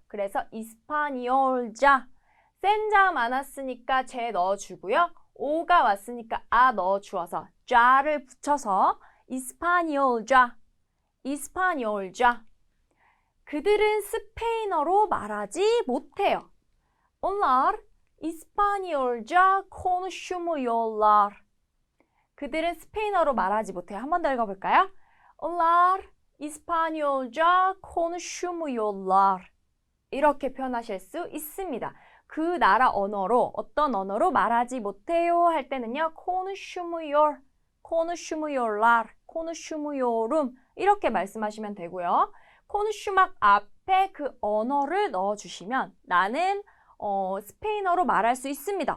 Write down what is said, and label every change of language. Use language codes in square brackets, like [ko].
[ko] 그래서 이스파뇰자. 센 자 많았으니까 제 넣어주고요. 오가 왔으니까 아 넣어주어서 자를 붙여서 이스파뇰자, 이스파뇰자. 그들은 스페인어로 말하지 못해요. [tr] Onlar İspanyolca konuşmuyorlar. [ko] 그들은 스페인어로 말하지 못해요. 한 번 더 읽어볼까요? [tr] Onlar İspanyolca konuşmuyorlar. [ko] 이렇게 표현하실 수 있습니다. 그 나라 언어로, 어떤 언어로 말하지 못해요 할 때는요. [tr] konuşmuyor, konuşmuyorlar, konuşmuyorum [ko] 이렇게 말씀하시면 되고요. konuşmak 앞에 그 언어를 넣어주시면 나는 스페인어로 말할 수 있습니다.